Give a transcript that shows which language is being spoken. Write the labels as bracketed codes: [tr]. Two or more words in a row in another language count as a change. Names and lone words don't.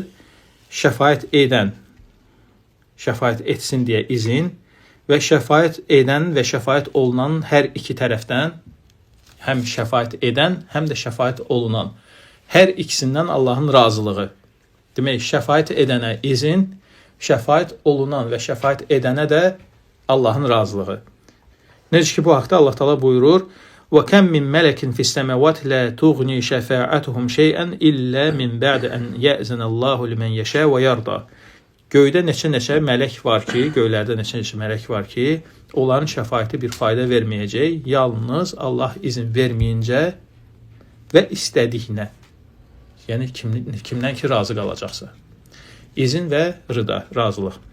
[az] Şəfaət edən, şəfaət etsin deyə izin və şəfaət edən və şəfaət olunan hər iki tərəfdən, həm şəfaət edən, həm də şəfaət olunan, hər ikisindən Allahın razılığı. Demək, şəfaət edənə izin, şəfaət olunan və şəfaət edənə də Allahın razılığı. Necə ki, bu haqda Allah Taala buyurur: [ar] وَكَمْ مِنْ مَلَكٍ فِي السَّمَاوَاتِ لَا تُغْنِي شَفَاعَتُهُمْ شَيْئًا إِلَّا مِنْ بَعْدِ أَنْ يَأْذَنَ اللَّهُ لِمَنْ يَشَاءُ وَيَرْضَى. [az] Göydə neçə mələk var ki, göylərdə neçə mələk var ki, onların şəfaəti bir fayda verməyəcək, yalnız Allah izin verməyincə və istədiyinə. Yəni kimdən ki razı qalacaqsa. İzin və rıda, razılıq.